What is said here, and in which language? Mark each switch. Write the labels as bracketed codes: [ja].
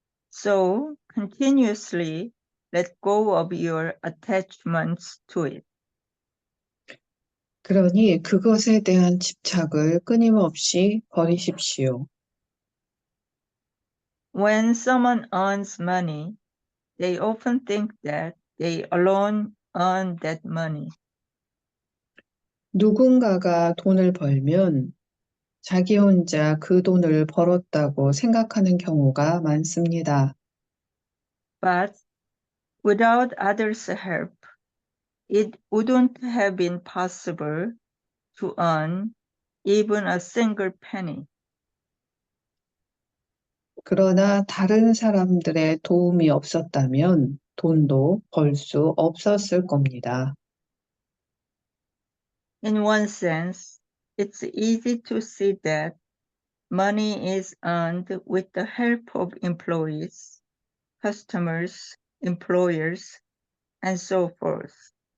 [en] So continuously let go of your attachments to it. [ko] 그러니 그것에 대한 집착을 끊임없이 버리십시오. [en] When someone earns money, they often think that they alone earn that money. [ko] 누군가가 돈을 벌면 자기 혼자 그 돈을 벌었다고 생각하는 경우가 많습니다. [en] But without others' help, it wouldn't have been possible to earn even a single penny. [ko] 그러나 다른 사람들의 도움이 없었다면 돈도 벌 수 없었을 겁니다. [en] In one sense, it's easy to see that money is earned with the help of employees, customers, employers, and so forth.